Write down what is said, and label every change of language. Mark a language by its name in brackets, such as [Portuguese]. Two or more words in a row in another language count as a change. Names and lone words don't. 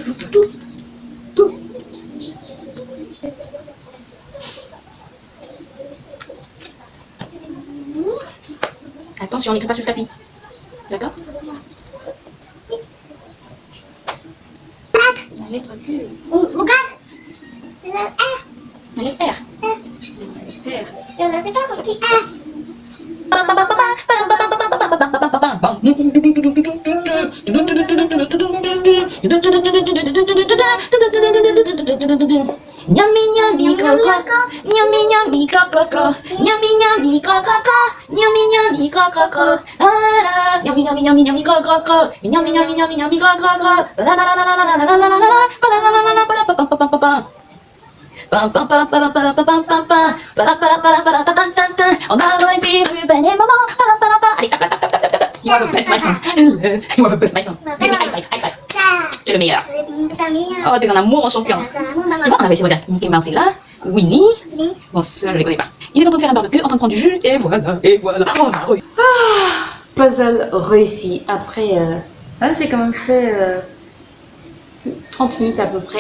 [French] Attention, on n'écrit pas sur le tapis. D'accord? La lettre Q. Regarde. La lettre R. La lettre R. Je ne sais pas qui est. Yummy yummy cro cro cro, yummy yummy cro cro cro, yummy yummy cro cro cro, yummy yummy cro cro cro, yummy yummy yummy yummy cro cro cro, yummy yummy yummy yummy cro cro cro, la la la la la la la la la la la la la la. On a réussi Ruben et maman. Allez, tap, tap, tap, tap, tap, tap. [English] You are the best, my son. You are the best, my son. Give me high five, high five. [French] Tu es le meilleur. Oh, t'es un amour, mon champion. Tu vois, on avait essayé, regarde. Mickey Mouse est là. Winnie. Bon, ceux-là, je les connais pas. Il est en train de faire un barbecue, en train de prendre du jus. Et voilà, on a réussi. Puzzle réussi. Après, j'ai quand même fait 30 minutes à peu près.